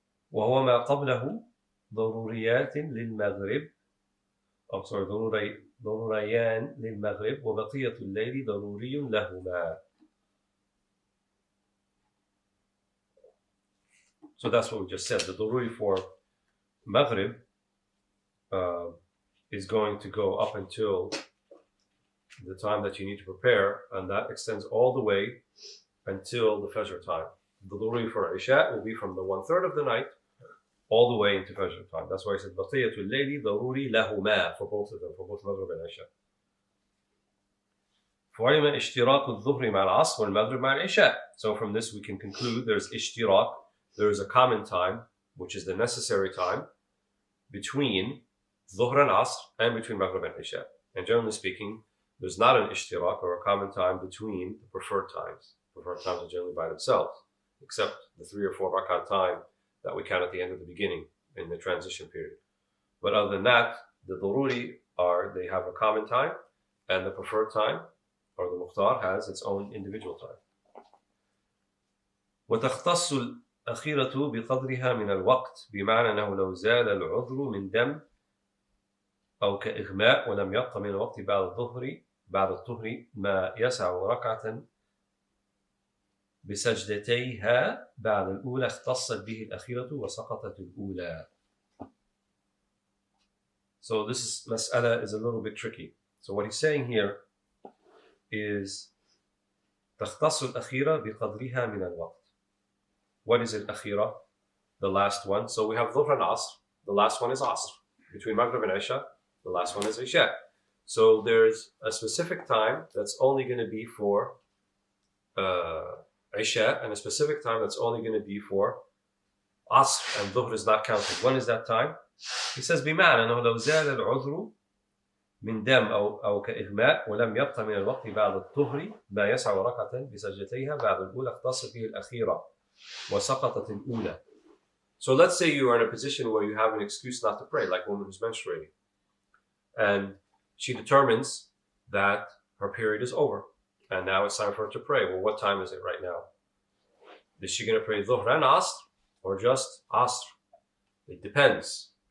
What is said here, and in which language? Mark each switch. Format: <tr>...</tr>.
<ar>وهو ما قبله ضروريات للمغرب ضروريان للمغرب وبقية الليل ضروري لهما.</ar> <en>So that's what we just said. The daruri for Maghrib is going to go up until the time that you need to prepare, and that extends all the way until the Fajr time. The daruri for Isha will be from the 1/3 of the night all the way into Fajr time. That's why I said</en> <ar>بقية الليل ضروري لهما</ar> <en>for both of them, for both Maghrib and Isha.</en> <ar>فعلم اشتراك الظهر مع العصر والمغرب مع العشاء.</ar> <en>So from this we can conclude there's ishtirak, there is a common time, which is the necessary time between Dhuhr and Asr and between Maghrib and Isha. And generally speaking, there's not an ishtirak or a common time between the preferred times. Preferred times are generally by themselves, except the 3 or 4 rakat time that we count at the end of the beginning in the transition period. But other than that, the daruri they have a common time, and the preferred time, or the mukhtar, has its own individual time.</en> <ar>وتختص الأخيرة بقدرها من الوقت بمعنى أنه لو زال العذر من دم أو كإغماء ولم يبق من الوقت بعد الظهر ما يسع ركعة بسجدتيها بعد الأولى اختصت به الأخيرة وسقطت الأولى.</ar> <en>So this mas'ala is a little bit tricky. So what he's saying here is</en> <ar>تختص الأخيرة بقدرها من الوقت.</ar> <en>What is it, Akhira? The last one. So we have Dhuhr and Asr. The last one is Asr. Between Maghrib and Isha, the last one is Isha. So there's a specific time that's only going to be for Isha, and a specific time that's only going to be for Asr, and Dhuhr is not counted. When is that time? He says,</en> <ar>بمعنى أنه لو زال العذر من دم أو كإغماء ولم يبق من الوقت بعد الظهر ما يسع ركعة بسجدتيها بعد الأولى اختص به الأخيرة وسقطت الأولى.</ar> <en>So let's say you are in a position where you have an excuse not to pray, like a woman who's menstruating, and she determines that her period is over, and now it's time for her to pray. Well, what time is it right now? Is she going to pray Dhuhr and Asr, or just Asr? It depends.</en>